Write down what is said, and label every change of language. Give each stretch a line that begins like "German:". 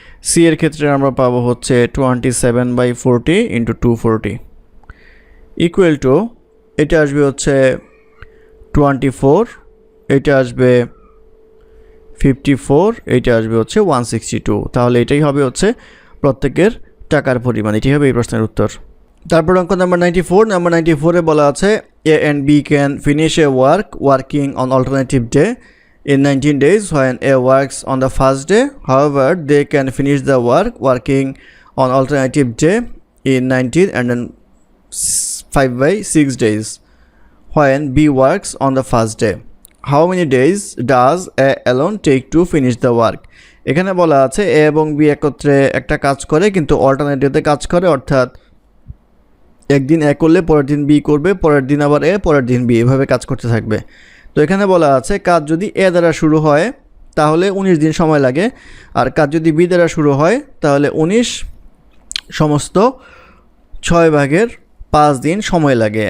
Bangla: C এর ক্ষেত্রে আমরা পাবো হচ্ছে 27/40 ইন্টু 240 ইকুয়াল টু, এটা আসবে হচ্ছে 24, এটা আসবে 54, এটা আসবে হচ্ছে 162। তাহলে এটাই হবে হচ্ছে প্রত্যেকের টাকার পরিমাণ। এটাই হবে এই প্রশ্নের উত্তর। তারপর অঙ্ক নাম্বার 94। নাম্বার 94-এ বলা আছে
English: A and B can finish a work working on alternative day in 19 days when A works on the first day. However, they can finish the work working on alternative day in 19 and then 5/6 days when B works on the first day. How many days does A alone take to finish the work?
Bangla: এখানে বলা আছে A এবং B একত্রে একটা কাজ করে কিন্তু alternate ডেতে কাজ করে, অর্থাৎ একদিন এ করলে পরের দিন বি করবে, পরের দিন আবার এ, পরের দিন বি, এভাবে কাজ করতে থাকবে। তো এখানে বলা আছে কাজ যদি এ দ্বারা শুরু হয় তাহলে 19 দিন সময় লাগে, আর কাজ যদি বি দ্বারা শুরু হয় তাহলে 19 সমস্ত 6/5 দিন সময় লাগে।